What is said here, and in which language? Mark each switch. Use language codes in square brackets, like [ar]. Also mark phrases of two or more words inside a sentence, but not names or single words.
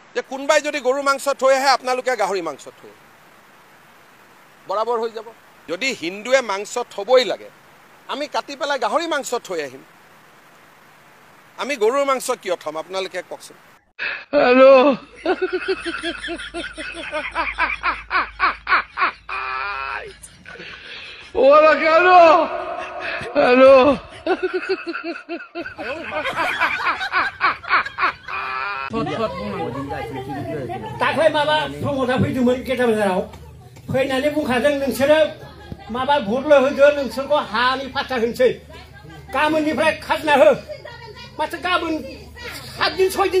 [as] যে কোনোবাই যদি গৰু মাংস থৈ আহে আপোনালোকে গাহৰি মাংস থৈ বৰাবৰ হৈ যাব যদি হিন্দুৱে মাংস থবই লাগে আমি কাটি পেলাই গাহৰি মাংস থৈ আহিম আমি গৰুৰ মাংস কিয় থম আপোনালোকে কওকচোন [es] हेलो Hola, Carlos. [en] Hello. [brx] दाख्लै माबा प्रमदा फैदोंमोन गेटाबाजाराव फैनानै बुंखादों नोंसोरो माबा भटल' होदो नोंसोरखौ हानि फाट्टा होनोसै गाबोननिफ्राय खाजोना हो माथो गाबोन 7 दिन 6 दिन